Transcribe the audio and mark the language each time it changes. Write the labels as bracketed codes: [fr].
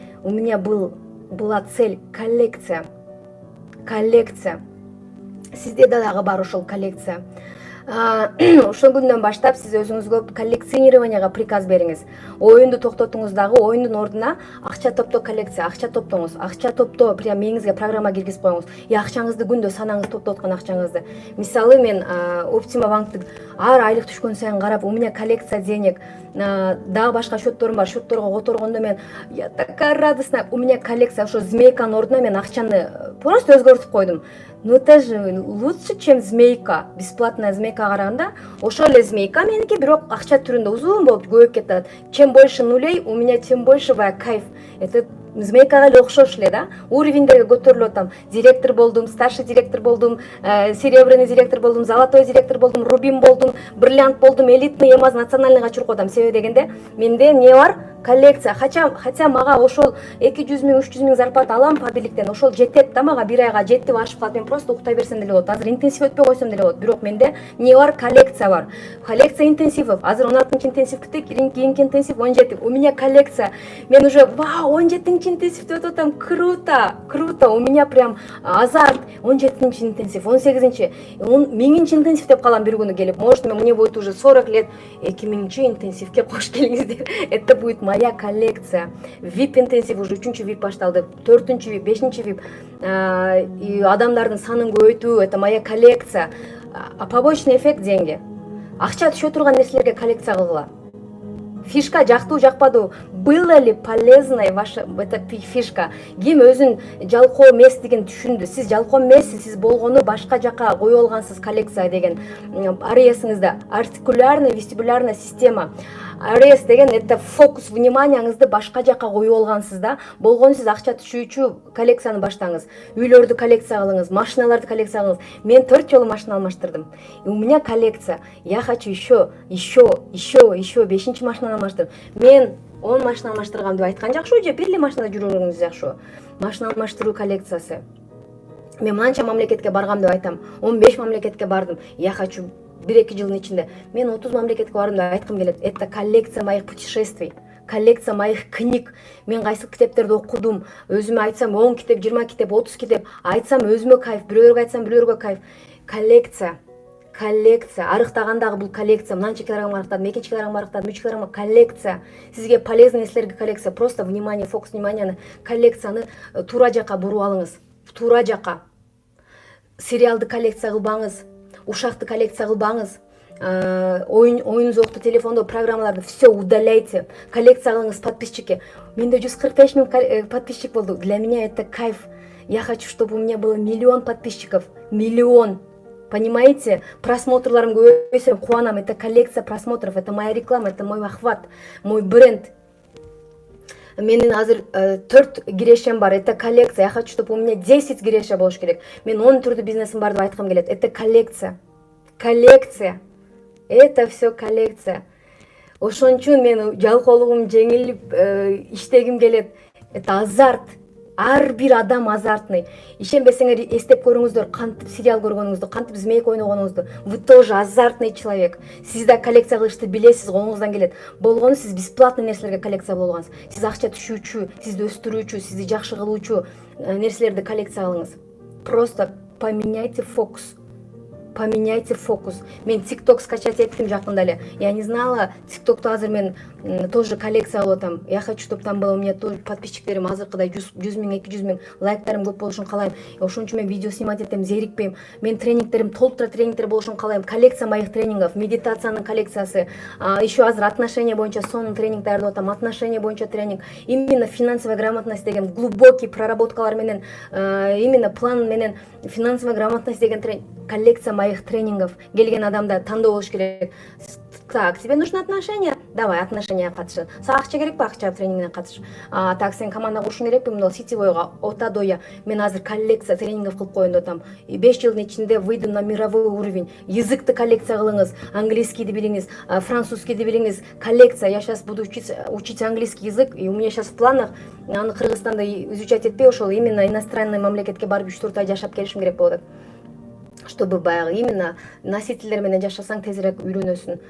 [ru] У меня была цель коллекция. [ky] Сизде дагы бар ошол коллекция. Ошол күндөн баштап сиз өзүңүзгө коллекционированияга приказ бериңиз. Оюнду токтотуңуз дагы, оюндун ордуна акча топтоо коллекция, акча топтоңуз. Акча топтоо прям мээңизге программа киргизип коюңуз. Акчаңызды күндө санаңыз, топтоп аткан акчаңызды. Мисалы мен Optima банктын ар айлык түшкөн сайын карап, [ru] у меня коллекция денег, [ky] дагы башка счетторум бар. Счетторго которгондо мен [ru] я такая радостная, у меня коллекция. [ky] Ошо змейканын ордуна мен акчаны просто өзгөртүп койдум. [ru] Ну это же лучше, чем змейка. [ky] Бесплатная змейка караганда, ошол эле змейка меники, бирок акча түрүндө узун болуп көбөйүп кетет. [ru] Чем больше нулей, у меня тем больше кайф. Это [ky] змейкага эле окшош эле да. Уровеньдерге көтөрүлүп атам. Директор болдум, старший директор болдум, серебряный директор болдум, золотой директор болдум, рубин болдум, бриллиант болдум, элитный, эмаз национальныйга чыгып атам. Себеби дегенде менде эмне бар? Коллекция. Хотя мага ошол 200 000, 300 000 зарплата алам по бирликтен. Ошол жетет да мага, бир айга жетти, ашып калат. Мен просто уктай берсем деле болот. Азыр интенсив өтпөй койсом деле болот. Бирок менде эмне бар? Коллекция бар. [ru] Коллекция интенсивов. [ky] Азыр 16 интенсив бүттүк, кийинки интенсив 17. [ru] У меня коллекция. [ky] Мен уже вау, 17 интенсивде өтүп атам. Круто, круто. [ru] У меня прям азарт. [ky] 17 интенсив, 18, 1000 интенсив деп калам бир күнү келип. [ru] Может, мне будет уже 40 лет. 2000 [ky] интенсивге кош келиңиздер. [ru] Это будет моя коллекция. [ky] VIP интенсив уже 3-чү VIP башталды, 4-чү VIP, 5-чү VIP. И адамдардын санын көбөйтүү, [ru] это моя коллекция. А побочный эффект деньги. [ky] Акча түшө турган нерселерге коллекция кылгыла. Фишка жактуу жакпадуу, [ru] было ли полезной ваша эта фишка? [ky] Ким өзүн жалкоо эместигин түшүндү? Сиз жалкоо эмессиз, сиз болгону башка жака коюп алгансыз. Коллекция деген АРС-ыңызда [ru] артикулярная вестибулярная система. [ky] АРС деген это фокус вниманияңызды башка жака коюп алгансыз да. Болгону сиз акча түшүүчү коллекцияны баштаңыз. Үйлөрдү коллекция кылыңыз, машиналарды коллекция кылыңыз. Мен 4 жолу машина алмаштырдым. [ru] И у меня коллекция. Я хочу еще [ky] 5-чи машина алмаштырдым. Мен 10 машина алмаштыргам деп айткан жакшы же бир эле машинада жүрүүңүз жакшы. Машина алмаштыруу коллекциясы. Мен манча мамлекетке баргам деп айтам. 15 мамлекетке бардым. [ru] Я хочу [ky] 1-2 жылдын ичинде мен 30 мамлекетке бардым деп айткым келет. [ru] Это коллекция моих путешествий, коллекция моих книг. [ky] Мен кайсы китептерди окудум, өзүмө айтсам 10 китеп, 20 китеп, 30 китеп, айтсам өзүмө кайф, бирөөргө айтсам бирөөргө кайф. Коллекция. Коллекция. Арыктагандагы бул коллекция. Мынанча килограмм арыктадым, 2 килограмм арыктадым, 3 килограмм коллекция. Сизге полезный нерселерге коллекция. Просто внимание, фокус вниманияны, коллекцияны туура жака буруп алыңыз. Туура жака. Сериалды коллекция кылбаңыз, ушакты коллекция кылбаңыз. Оюн зокту, телефондо программаларды [ru] все удаляйте. [ky] Коллекция кылыңыз подписчики. Менде 145 000 подписчик болду. [ru] Для меня это кайф. Я хочу, чтобы у меня было 1 000 000 подписчиков. [ky] 1 000 000. [ru] Понимаете? [ky] Просмотрларым көбөйсө кубанам. [ru] Это коллекция просмотров, это моя реклама, это мой охват, мой бренд. [ky] Менин азыр 4 кирешем бар. [ru] Это коллекция. Я хочу, чтобы у меня 10 киреше [ky] болуш керек. Мен 10 түрдүү бизнесим бар деп айткым келет. Это коллекция. Коллекция. [ru] Это все коллекция. [ky] Ошон үчүн мен жалкоолугум жеңилип иштегим келет. [ru] Это азарт. [ky] Ар бир адам азартный. Ишенбесеңер эстеп көрүңүздөр, кантип сериал көргөнүңүздү, кантип змейка ойногонуңузду. [ru] Вы тоже азартный человек. [ky] Сиз да коллекция кылышты билесиз, колуңуздан келет. Болгону сиз бесплатный нерселерге коллекция болгонсуз. Сиз акча түшүүчү, сизди өстүрүүчү, сизди жакшы кылуучу нерселерди коллекция кылыңыз. [ru] Просто поменяйте фокус. Поменяйте фокус. [ky] Мен TikTok скачать еттим жакында эле. [ru] Я не знала, [ky] TikTok'то азыр мен тоже коллекция кылып атам. [ru] Я хочу, чтобы там было у меня тоже [ky] подписчиктерим азыркыдай 100 000, 200 000 лайктарым көп болушун каалайм. Ошон үчүн мен видео снимать этем, зерикпейм. Мен тренингтерим толтура тренингтер болушун каалайм. [ru] Коллекция моих тренингов, [ky] медитациянын коллекциясы. Еще азыр отношения боюнча сонун тренинг даярдап атам. Отношения боюнча тренинг. Именно финансовая грамотность деген глубокий проработкалар менен, именно план менен финансовая грамотность деген тренинг. [ru] Коллекция моих тренингов. [ky] Келген адамда тандоо болуш керек. [ru] Так, тебе нужны отношения? [ky] Давай, отношения катыш. Сага акча керекпи? Акча тренингине катыш. Так, сен команда курушуң керекпи? Мына сетевойго, отадоя. Мен азыр коллекция тренингов кылып коеюн деп атам. [ru] 5 [ky] жылдын ичинде [ru] выйду на мировой уровень. [ky] Языкты коллекция кылыңыз, английскийди билиңиз, французскийди билиңиз. Коллекция. [ru] Я сейчас буду учить английский язык, и у меня сейчас в планах аны Кыргызстанда изучать этпей, ошол именно иностранный мамлекетке [ky] барып 3-4 ай жашап келишим керек болот. [ru] чтобы баягы [ky] именно носительдер менен жашасаң тезирээк үйрөнөсүн.